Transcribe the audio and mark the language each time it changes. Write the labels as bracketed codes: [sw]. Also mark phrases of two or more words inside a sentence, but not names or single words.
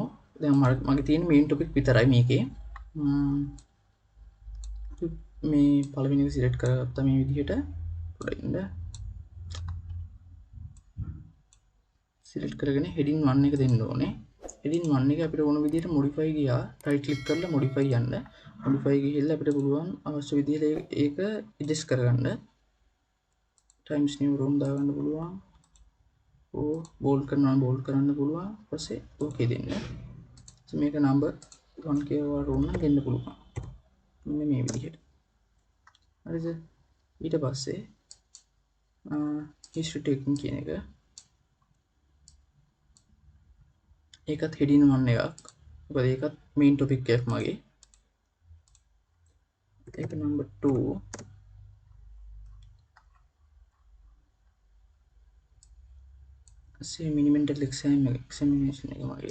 [si] දැන් මගේ තියෙන [en] main topic [si] විතරයි මේකේ. මේ පළවෙනි එක select කරගත්තා මේ විදිහට. පොඩ්ඩක් select කරගෙන [en] heading 1 [si] එක දෙන්න ඕනේ. [en] heading 1 [si] එක අපිට ඕන විදිහට modify ගියා. [en] right click [si] කරලා modify යන්න. modify ගිහිල්ලා අපිට පුළුවන් අවශ්‍ය විදිහට ඒක adjust කරගන්න. [en] times new row [si] දාගන්න පුළුවන්. bold කරනවා bold කරන්න පුළුවන්. ඊපස්සේ okay දෙන්න. මේක [en] number 1 [si] කියලා row නම් දෙන්න පුළුවන්. මෙන්න මේ විදිහට. හරිද? ඊට පස්සේ [en] history taking [si] කියන එක ඒකත් [en] heading 1 [si] එකක්. මොකද ඒකත් [en] main topic [si] එකක් මගේ. ඒක [en] number 2. [si] සේ [en] minimental examination [si] එක මගේ.